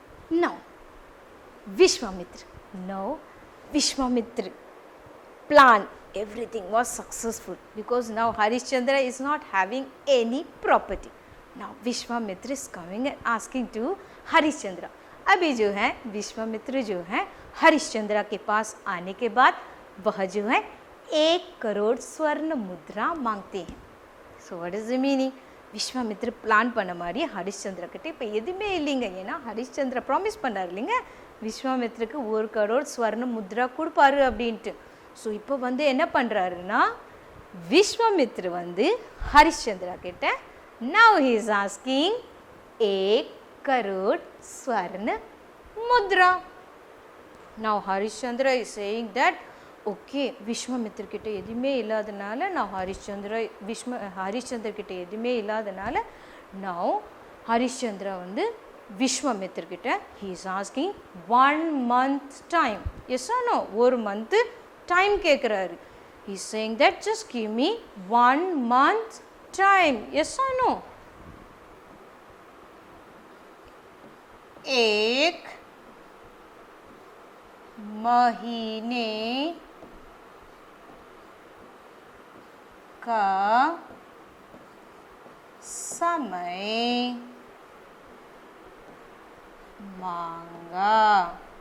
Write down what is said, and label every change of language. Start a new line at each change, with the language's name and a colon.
English: Now Vishwamitra plan, everything was successful because now Harishchandra is not having any property. Now Vishwamitra is coming and asking to Harishchandra.
Hindi: अभी जो है विश्वामित्र जो है हरिश्चंद्रा के पास आने के बाद वह जो है 1 करोड़ स्वर्ण मुद्रा मांगते हैं.
English: So what is the meaning?
Tamil: Vishwamitra plan பண்ண மாதிரி ஹரிஷ்சந்திர கிட்ட இப்போ எதுவுமே இல்லைங்க. ஏன்னா ஹரிஷ்சந்திர ப்ராமிஸ் பண்ணார் இல்லைங்க விஸ்வாமித்ருக்கு 1 கரோட் ஸ்வர்ண முத்ரா கொடுப்பாரு அப்படின்ட்டு. ஸோ இப்போ வந்து என்ன பண்ணுறாருன்னா விஸ்வாமித்ர வந்து ஹரிஷ்சந்திரா கிட்ட
English: now he is asking
Tamil: 1
Hindi: crore स्वर्ण मुद्रा.
English: Now Harishchandra is saying that okay,
Tamil: Vishwamitra கிட்ட எதுவுமே இல்லாதனால நான் ஹரிஷ்சந்திர கிட்ட எதுவுமே இல்லாதனால now ஹரிஷ்சந்திரா வந்து விஸ்வாமித்ர கிட்ட
English: he is asking 1 month time. Yes or no? 1 month time
Tamil: கேட்குறாரு.
English: He is saying that just give me 1 month time. Yes or no?
Hindi: 1 महीने का समय मांगा.